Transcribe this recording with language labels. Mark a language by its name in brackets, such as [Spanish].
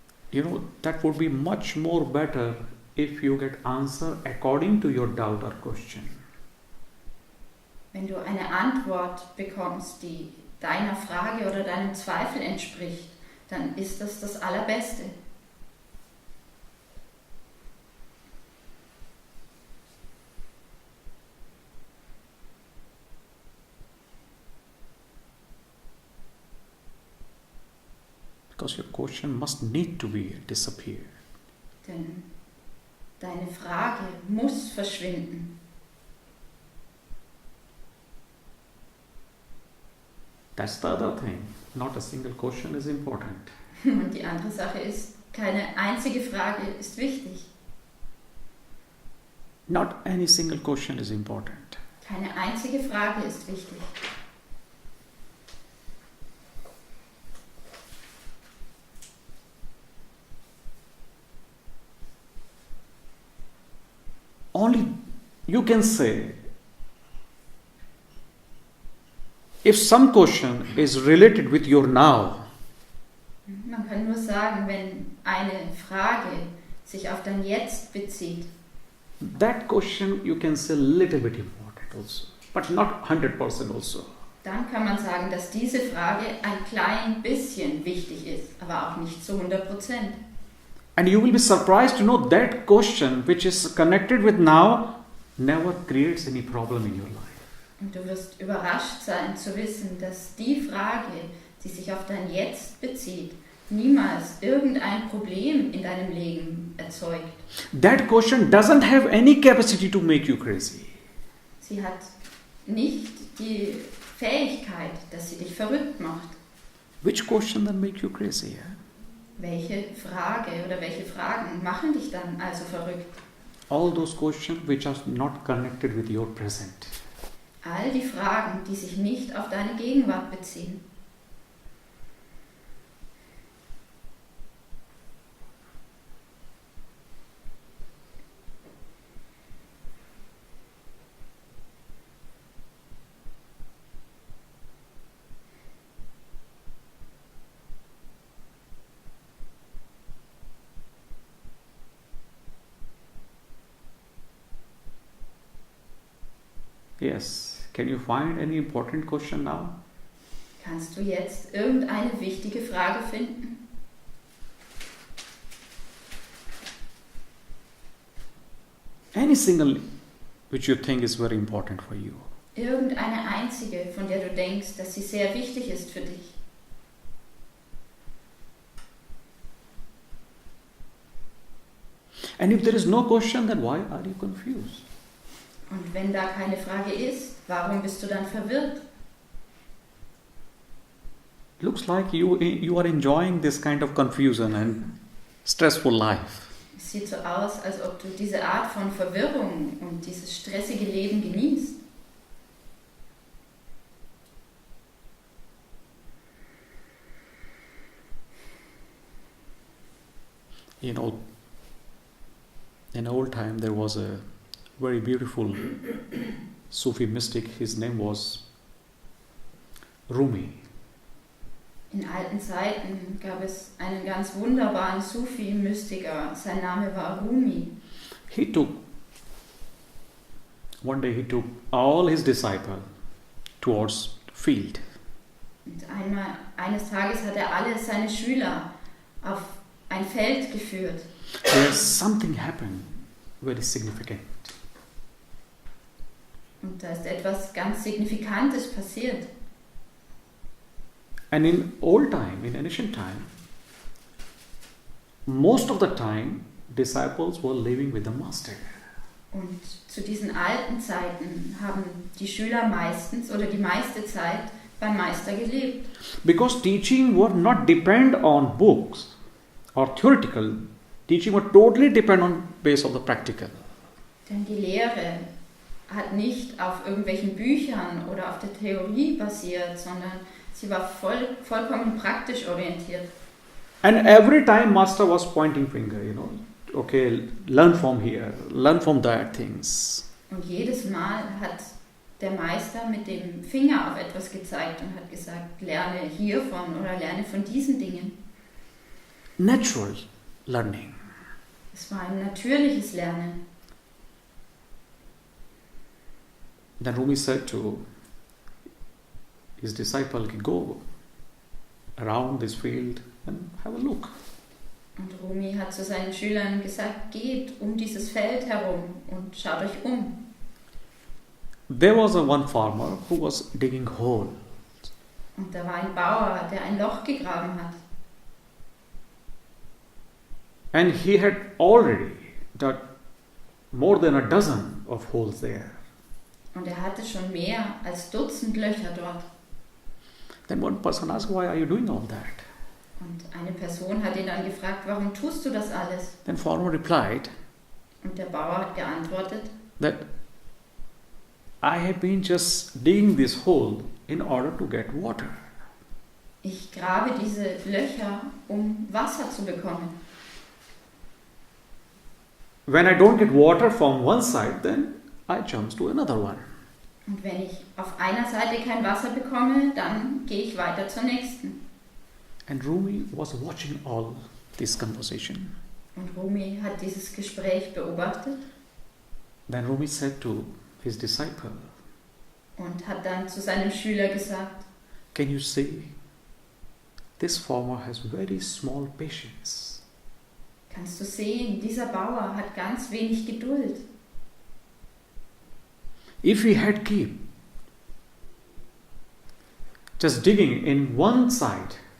[English] You know, that would be much more better if you get answer according to your doubt or question. [German] Wenn du eine Antwort bekommst, die deiner Frage oder deinem Zweifel entspricht, dann ist das das Allerbeste. [English] Because your question must need to be disappear. [German] Denn deine Frage muss verschwinden. [English] That's the other thing. Not a single question is important. [German] Und die andere Sache ist, keine einzige Frage ist wichtig. [English] Not any single question is important. [German] Keine einzige Frage ist wichtig. [English] Only you can say, if some question is related with your now, [German] Man kann nur sagen, wenn eine Frage sich auf dein Jetzt bezieht, [English] that question you can say a little bit important also, but not 100% also. [German] dann kann man sagen, dass diese Frage ein klein bisschen wichtig ist, aber auch nicht zu 100%. [English] And you will be surprised to know that question which is connected with now never creates any problem in your life. [German] Und du wirst überrascht sein zu wissen, dass die Frage, die sich auf dein Jetzt bezieht, niemals irgendein Problem in deinem Leben erzeugt. [English] That question doesn't have any capacity to make you crazy. [German] Sie hat nicht die Fähigkeit, dass sie dich verrückt macht. [English] Which question then make you crazy? Yeah? [German] Welche Frage oder welche Fragen machen dich dann also verrückt? [English] All those questions which are not connected with your present. [German] All die Fragen, die sich nicht auf deine Gegenwart beziehen. [English] Yes. Can you find any important question now? [German] Kannst du jetzt irgendeine wichtige Frage finden? [English] Any single which you think is very important for you. [German] Irgendeine einzige, von der du denkst, dass sie sehr wichtig ist für dich. [English] And if there is no question, then why are you confused? [German] Und wenn da keine Frage ist, warum bist du dann verwirrt? [English] Looks like you are enjoying this kind of confusion and stressful life. [German] Es sieht so aus, als ob du diese Art von Verwirrung und dieses stressige Leben genießt. [English] You know, in old time there was a very beautiful Sufi mystic. His name was Rumi. [German] In alten Zeiten gab es einen ganz wunderbaren Sufi-Mystiker. Sein Name war Rumi. [English] One day he took all his disciples towards the field. [German] Und eines Tages hat er alle seine Schüler auf ein Feld geführt. [English] There's something happened very significant. [German] Und da ist etwas ganz Signifikantes passiert. [English] And in old time, in ancient time, most of the time, disciples were living with the master. [German] Und zu diesen alten Zeiten haben die Schüler meistens oder die meiste Zeit beim Meister gelebt. [English] Because teaching would not depend on books or theoretical. Teaching would totally depend on base of the practical. [German] Denn die Lehre hat nicht auf irgendwelchen Büchern oder auf der Theorie basiert, sondern sie war vollkommen praktisch orientiert. [English] And every time master was pointing finger, okay, learn from here, learn from that things. [German] Und jedes Mal hat der Meister mit dem Finger auf etwas gezeigt und hat gesagt, lerne hiervon oder lerne von diesen Dingen. [English] Natural learning. [German] Es war ein natürliches Lernen. [English] Then Rumi said to his disciple, go around this field and have a look. [German] Und Rumi hat zu seinen Schülern gesagt, geht um dieses Feld herum und schaut euch um. [English] There was one farmer who was digging hole. [German] Und da war ein Bauer, der ein Loch gegraben hat. [English] And he had already dug more than a dozen of holes there. [German] Und er hatte schon mehr als Dutzend Löcher dort. [English] Then one person asked, why are you doing all that? [German] Und eine Person hat ihn dann gefragt, warum tust du das alles? [English] Then farmer replied, [German] Und der Bauer hat geantwortet, [English] that I have been just digging this hole in order to get water. [German] ich grabe diese Löcher, um Wasser zu bekommen. [English] When I don't get water from one side, then I jump to another one. [German] Und wenn ich auf einer Seite kein Wasser bekomme, dann gehe ich weiter zur nächsten. [English] And Rumi was watching all this conversation. [German] Und Rumi hat dieses Gespräch beobachtet [English] Then Rumi said to his disciple, [German] und hat dann zu seinem Schüler gesagt, [English] can you see? This farmer has very small patience. [German] kannst du sehen, dieser Bauer hat ganz wenig Geduld. [English] If he had keep just digging in one side,